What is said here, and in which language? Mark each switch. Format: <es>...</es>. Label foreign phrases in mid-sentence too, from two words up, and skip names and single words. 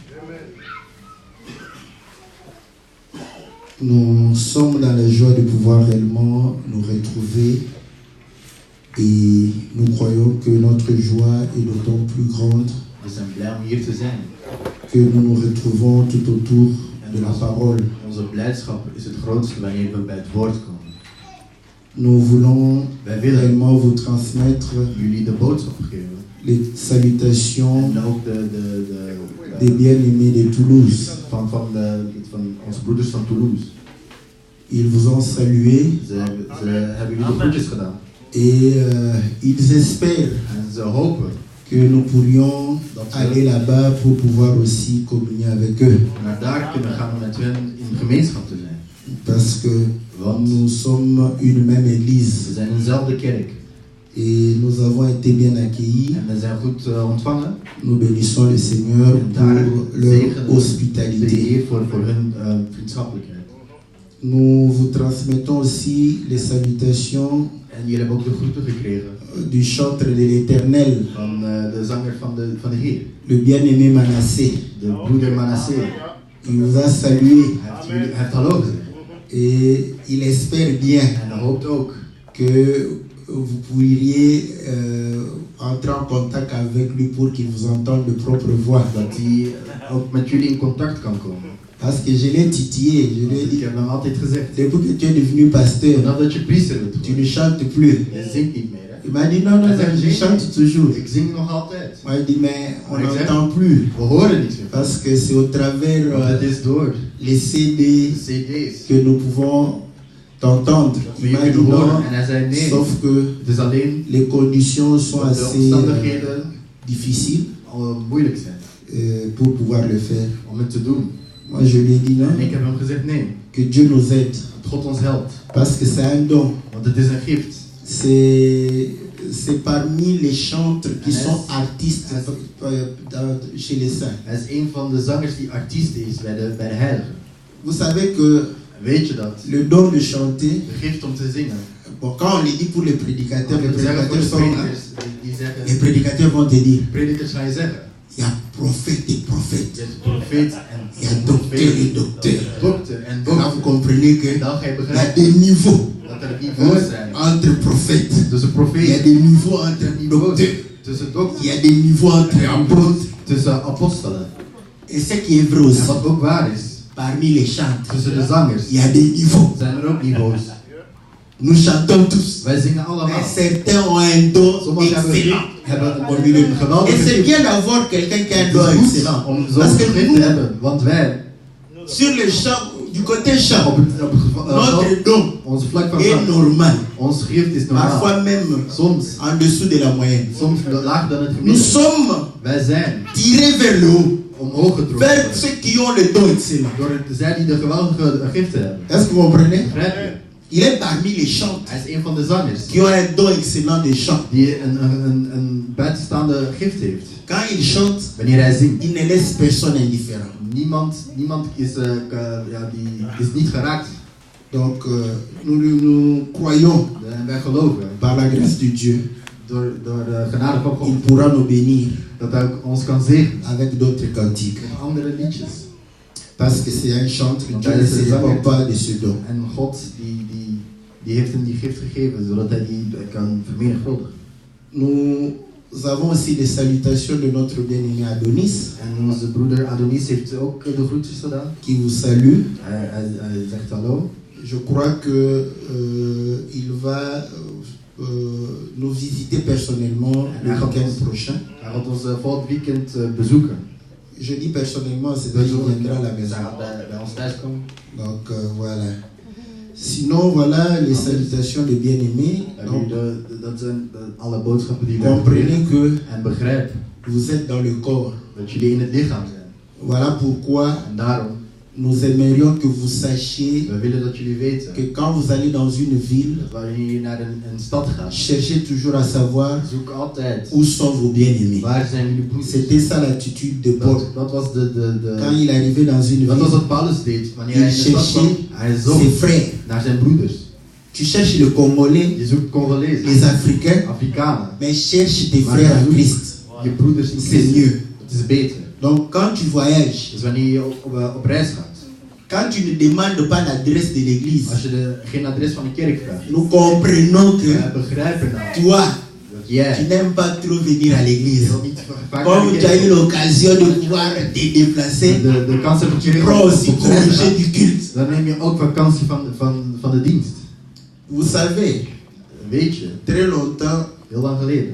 <fr>Nous sommes dans la joie de pouvoir réellement nous retrouver et nous croyons que notre joie est d'autant plus grande que nous nous retrouvons tout autour de la parole.</fr> <nl>Onze blijdschap is het grootste wanneer we bij het woord komen.</nl> <fr>Nous voulons réellement vous transmettre</fr> <nl>Jullie de boodschap geven.</nl> <fr>les salutations</fr> <nl>En ook</nl> <fr>des bien-aimés de Toulouse.</fr> <nl>van onze broeders van Toulouse.</nl> <fr>Ils vous ont salué</fr> <nl>Ze hebben jullie de groetjes gedaan.</nl> <fr>et ils espèrent</fr> <nl>En ze hopen</nl> <fr>que nous pourrions aller là-bas pour pouvoir aussi communier avec eux.</fr> <nl>naar daar kunnen gaan om met hen in gemeenschap te zijn.</nl> <fr>Parce que</fr> <nl>Want</nl> <fr>nous sommes une même église</fr> <nl>we zijn eenzelfde kerk.</nl> <fr>et nous avons été bien accueillis.</fr> <nl>En we zijn goed ontvangen.</nl> <fr>Nous bénissons le Seigneur</fr> <nl>En daar</nl> <fr>pour leur</fr> <nl>zegenen de</nl> <fr>hospitalité.</fr> <nl>Heer voor hun vriendschappelijkheid.</nl> <fr>Nous vous transmettons aussi les salutations</fr> <nl>En jullie hebben ook de groeten gekregen</nl> <fr>du chantre de l'Éternel,</fr> <nl>van de zanger van de Heer.</nl> <fr>le bien-aimé Manassé.</fr> <nl>De broeder Manasseh.</nl> <fr>Il vous a salué</fr> <nl>Hij heeft hallo gezegd.</nl> <fr>et il espère bien</fr> <nl>En hij hoopt ook</nl> <fr>que vous pourriez entrer en contact avec lui pour qu'il vous entende de propre voix.</fr> <nl>dat hij ook met jullie in contact kan komen.</nl> <fr>Parce que je l'ai titillé, je lui ai</fr> <nl>Ik</nl> <fr>dit,</fr> <nl>heb hem altijd gezegd.</nl> <fr>depuis que tu es devenu pasteur,</fr> <nl>Nadat je priester bent</nl> <fr>tu ne</fr> <nl>geworden,</nl> <fr>chantes plus.</fr> <nl>je zingt niet meer. Hè?</nl> <fr>Il m'a dit, non, non, non, je chante toujours.</fr> <nl>Ik zing nog altijd.</nl> <fr>Moi, il dit, mais on Ouais, n'entend plus.</fr> <nl>We horen niets meer.</nl> <fr>Parce que c'est au travers</fr> <nl>Want het is door</nl> <fr>les CD</fr> <nl>de cd's</nl> <fr>que nous pouvons t'entendre.</fr> <nl>dat we</nl> <fr>Il</fr> <nl>je</nl> <fr>m'a dit</fr> <nl>kunnen</nl> <fr>non,</fr> <nl>horen. En hij zei nee.</nl> <fr>sauf que</fr> <nl>Het is alleen</nl> <fr>les conditions sont</fr> <nl>dat de</nl> <fr>assez</fr> <nl>omstandigheden</nl> <fr>difficiles</fr> <nl>moeilijk zijn</nl> <fr>pour pouvoir le faire.</fr> <nl>om het te doen.</nl> <fr>Moi, je lui ai dit non,</fr> <nl>En ik heb hem gezegd nee.</nl> <fr>que Dieu nous aide.</fr> <nl>Dat God ons helpt.</nl> <fr>Parce que c'est un don.</fr> <nl>Want het is een gift.</nl> <fr>C'est parmi les chantres qui Yes. sont artistes chez les saints.</fr> <nl>Hij is een van de zangers die artiest is bij de heiligen.</nl> <fr>Vous savez que</fr> <nl>Weet je dat?</nl> <fr>le don de chanter,</fr> <nl>De gift om te zingen.</nl> <fr>bon, quand on le dit pour les prédicateurs, les</fr> <nl>Dat zeggen voor</nl> <fr>prédicateurs</fr> <nl>de</nl> <fr>sont...</fr> <nl>predikers die zeggen.</nl> <fr>Les prédicateurs vont te dire,</fr> <nl>Predikers gaan je zeggen.</nl> <fr>il y a prophète et prophète.</fr> <nl>Je hebt profeet</nl> <fr>Il y a</fr> <nl>en</nl> <fr>docteur et docteur.</fr> <nl>dokter en</nl> <fr>Et là, vous</fr> <nl>dokter.</nl> <fr>comprenez qu'il</fr> <nl>Dan ga je</nl> <fr>y a</fr> <nl>begrijpen</nl> <fr>des niveaux</fr> <nl>dat er niveaus zijn.</nl> <fr>entre prophètes.</fr> <nl>Tussen</nl> <fr>Il y a</fr> <nl>profeet,</nl> <fr>des niveaux entre docteurs.</fr> <nl>tussen</nl> <fr>Il</fr> <nl>dokter,</nl> <fr>y a des niveaux entre apôtres.</fr> <nl>tussen apostelen.</nl> <fr>Et ce qui est vrai aussi,</fr> <nl>En wat ook waar is,</nl> <fr>parmi les chantres,</fr> <nl>tussen de zangers</nl> <fr>il y a des niveaux.</fr> <nl>zijn er ook niveaus.</nl> <fr>Nous chantons tous.</fr> <nl>Wij zingen</nl> <fr>Mais</fr> <nl>allemaal.</nl> <fr>certains ont un don</fr> <nl>Sommigen</nl> <fr>excellent.</fr> <nl>hebben</nl> <fr>Et</fr> <nl>een geweldige</nl> <fr>c'est</fr> <nl>gift.</nl> <fr>bien d'avoir quelqu'un qui a un</fr> <nl>Het</nl> <fr>don</fr> <nl>is goed</nl> <fr>excellent.</fr> <nl>om</nl> <fr>Parce</fr> <nl>zo'n</nl> <fr>que</fr> <nl>gift</nl> <fr>nous,</fr> <nl>te hebben, want wij,</nl> <fr>sur le champ, du côté champ,</fr> <nl>op het</nl> <fr>notre don</fr> <nl>onze vlak van</nl> <fr>est</fr> <nl>vlag,</nl> <fr>normal.</fr> <nl>ons gift is normaal.</nl> <fr>Parfois même</fr> <nl>Soms,</nl> <fr>en dessous de la moyenne.</fr> <nl>soms lager dan het</nl> <fr>Nous</fr> <nl>gemiddelde.</nl> <fr>sommes</fr> <nl>Wij zijn</nl> <fr>tirés vers le haut,</fr> <nl>omhoog getrokken</nl> <fr>vers ceux qui ont le don excellent.</fr> <nl>door zij die de geweldige giften hebben.</nl> <fr>Est-ce que vous comprenez?</fr> <nl>Begrijp je?</nl> <fr>Il est parmi les chantres</fr> <nl>Hij is een van de zangers</nl> <fr>qui ont un don excellent de chant.</fr> <nl>die een buitenstaande gift heeft.</nl> <fr>Quand il chante,</fr> <nl>Wanneer hij zingt,</nl> <fr>il ne laisse personne indifférent.</fr> <nl>niemand is, die is niet geraakt.</nl> <fr>Donc, nous croyons,</fr> <nl>En wij geloven,</nl> <fr>par la grâce de Dieu,</fr> <nl>door de genade van</nl> <fr>il</fr> <nl>God,</nl> <fr>pourra nous bénir</fr> <nl>dat hij ook ons kan zegenen</nl> <fr>avec d'autres cantiques.</fr> <nl>met andere liedjes.</nl> <fr>Parce que c'est un chantre,</fr> <nl>Want</nl> <fr>Dieu</fr> <nl>hij</nl> <fr>ne</fr> <nl>is een</nl> <fr>se</fr> <nl>zanger.</nl> <fr>répand pas de ce don.</fr> <nl>En God die heeft hem die gift gegeven, zodat hij die kan vermenigvuldigen.</nl> <fr>Nous avons aussi des salutations de notre bien-aimé Adonis,</fr> <nl>En onze broeder Adonis heeft ook de groetjes gedaan.</nl> <fr>qui vous salue.</fr> <nl>Hij zegt hallo.</nl> <fr>Je crois que il va nous visiter personnellement le week-end prochain.</fr> <nl>Hij gaat ons volgend weekend bezoeken.</nl> <fr>Je dis personnellement, c'est-à-dire qu'il viendra à la</fr> <nl>Hij</nl> <fr>maison.</fr> <nl>gaat bij ons thuis komen.</nl> <fr>Donc voilà. Sinon, voilà les salutations de bien-aimés. Donc,</fr> <nl>Dat zijn alle boodschappen die we</nl> <fr>comprenez</fr> <nl>hebben.</nl> <fr>que</fr> <nl>En begrijp</nl> <fr>vous êtes dans le corps.</fr> <nl>dat jullie in het lichaam zijn.</nl> <fr>Voilà pourquoi</fr> <nl>En daarom,</nl> <fr>nous aimerions que vous sachiez</fr> <nl>we willen dat jullie weten</nl> <fr>que quand vous allez dans une ville,</fr> <nl>dat wanneer je naar een stad gaat,</nl> <fr>cherchez toujours à savoir</fr> <nl>zoek altijd</nl> <fr>où sont vos bien-aimés.</fr> <nl>waar zijn jullie broeders.</nl> <fr>C'était ça l'attitude de Paul.</fr> <nl>Dat was</nl> <fr>Quand il arrivait dans une</fr> <nl>dat was</nl> <fr>ville,</fr> <nl>wat Paulus deed. Wanneer hij</nl> <fr>il</fr> <nl>in de stad kwam,</nl> <fr>cherchait</fr> <nl>hij zocht</nl> <fr>ses frères.</fr> <nl>naar zijn broeders.</nl> <fr>Tu cherches les Congolais,</fr> <nl>Je zoekt Congolezen,</nl> <fr>les Africains,</fr> <nl>Afrikanen.</nl> <fr>mais cherche tes</fr> <nl>Maar</nl> <fr>frères</fr> <nl>je</nl> <fr>en</fr> <nl>zoekt</nl> <fr>Christ.</fr> <nl>je broeders in</nl> <fr>C'est</fr> <nl>Christus.</nl> <fr>mieux.</fr> <nl>Het is beter.</nl> <fr>Donc quand tu voyages,</fr> <nl>Dus wanneer je op reis gaat.</nl> <fr>quand tu ne demandes pas l'adresse de l'église,</fr> <nl>Als je geen adres van de kerk vraagt.</nl> <fr>nous comprenons que</fr> <nl>We begrijpen nou.</nl> <fr>toi,</fr> <nl>Dat jij.</nl> <fr>tu n'aimes pas trop venir à l'église.</fr> <nl>Je wilt niet vaak naar</nl> <fr>Comme</fr> <nl>de</nl> <fr>tu as eu</fr> <nl>kerk.</nl> <fr>l'occasion de pouvoir te déplacer,</fr> <nl>De kans hebt dat</nl> <fr>tu</fr> <nl>je</nl> <fr>prends aussi</fr> <nl>op reis</nl> <fr>congé</fr> <nl>gaat.</nl> <fr>du culte.</fr> <nl>Dan neem je ook vakantie van de dienst.</nl> <fr>Vous savez,</fr> <nl>Weet je,</nl> <fr>très longtemps,</fr> <nl>heel lang geleden</nl>